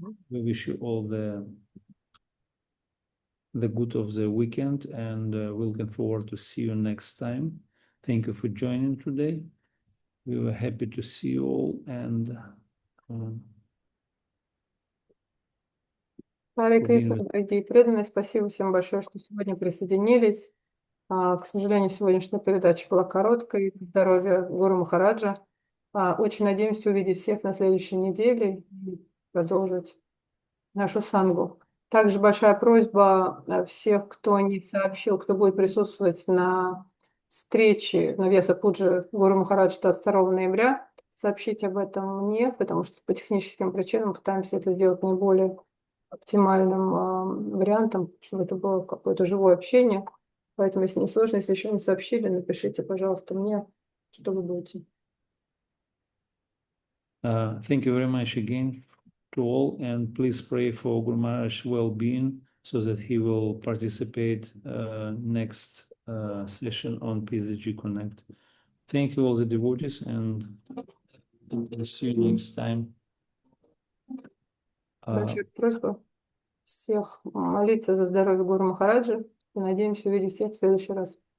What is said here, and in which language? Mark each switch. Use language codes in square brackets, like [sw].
[en] We wish you all the good of the weekend, and we're looking forward to see you next time. Thank you for joining today. We were happy to see you all, and [ru] Харе Кришна, дорогие преданные, спасибо всем большое, что сегодня присоединились. К сожалению, сегодняшняя передача была короткой. Здоровья Гуру Махараджа. Очень надеемся увидеть всех на следующей неделе и продолжить нашу сангу. Также большая просьба всех, кто не сообщил, кто будет присутствовать на встрече на Веса Пуджи Гуру Махараджа 22 ноября, сообщить об этом мне, потому что по техническим причинам пытаемся это сделать наиболее оптимальным вариантом, чтобы это было какое-то живое общение. Поэтому, если не сложно, если еще не сообщили, напишите, пожалуйста, мне, что вы будете. [en] Thank you very much again to all, and please pray for Guru Maharaj's well-being so that he will participate next session on PSDG Connect. Thank you all the devotees, and we'll see you next time. [ru] Большая просьба всех молиться за здоровье Гуру Махараджа и надеемся увидеть всех в следующий раз.